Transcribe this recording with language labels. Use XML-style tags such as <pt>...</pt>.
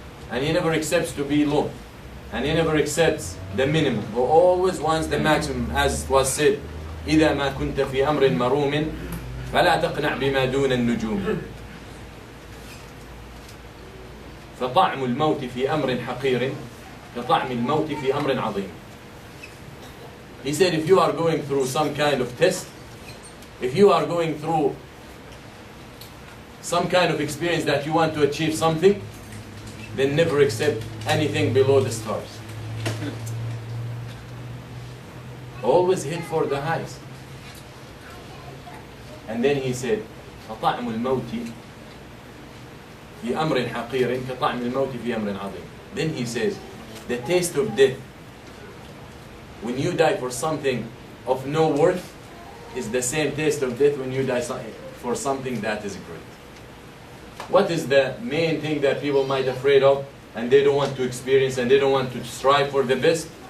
<en>and he never accepts to be low, and he never accepts the minimum, he always wants the maximum, as was said,</en> <ar>إذا ما كنت في أمر مروم فلا تقنع بما دون النجوم. فطعم الموت في أمر حقير كطعم الموت في أمر عظيم.</ar> <en>He said, if you are going through some kind of test, if you are going through some kind of experience that you want to achieve something, then never accept anything below the stars. Always hit for the highs. And then he said,</en> <ar>فطعم الموت في أمر حقير كطعم الموت في أمر عظيم.</ar> <en>Then he says, the taste of death, when you die for something of no worth, is the same taste of death when you die for something that is great. What is the main thing that people might be afraid of, and they don't want to experience, and they don't want to strive for the best?</en>